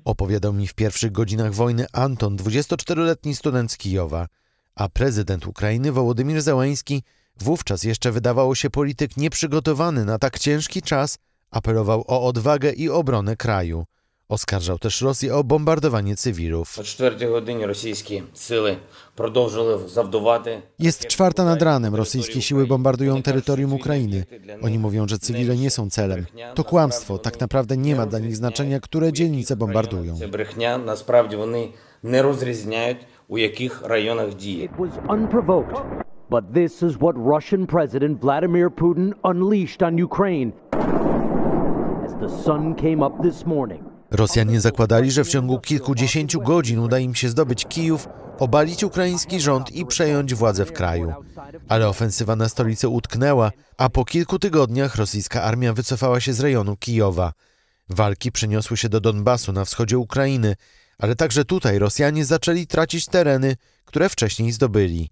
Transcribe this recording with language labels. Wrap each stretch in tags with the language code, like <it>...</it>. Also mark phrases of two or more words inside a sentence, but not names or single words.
<pl>Opowiadał mi w pierwszych godzinach wojny Anton, 24-letni student z Kijowa. A prezydent Ukrainy Wołodymyr Zełenski, wówczas jeszcze wydawało się polityk nieprzygotowany na tak ciężki czas, apelował o odwagę i obronę kraju. Oskarżał też Rosję o bombardowanie cywilów. O 4 godzinie rosyjskie siły</pl> <uk>продовжили завдавати.</uk> <pl>Jest 4 nad ranem. Rosyjskie siły bombardują terytorium Ukrainy. Oni mówią, że cywile nie są celem. To kłamstwo. Tak naprawdę nie ma dla nich znaczenia, które dzielnice bombardują.</pl> <uk>Це брехня. Насправді вони не розрізняють, у яких районах діє.</uk> <en>It was unprovoked, but this is what Russian President Vladimir Putin unleashed on Ukraine as the sun came up this morning.</en> <pl>Rosjanie zakładali, że w ciągu kilkudziesięciu godzin uda im się zdobyć Kijów, obalić ukraiński rząd i przejąć władzę w kraju. Ale ofensywa na stolicę utknęła, a po kilku tygodniach rosyjska armia wycofała się z rejonu Kijowa. Walki przeniosły się do Donbasu na wschodzie Ukrainy, ale także tutaj Rosjanie zaczęli tracić tereny, które wcześniej zdobyli.</pl>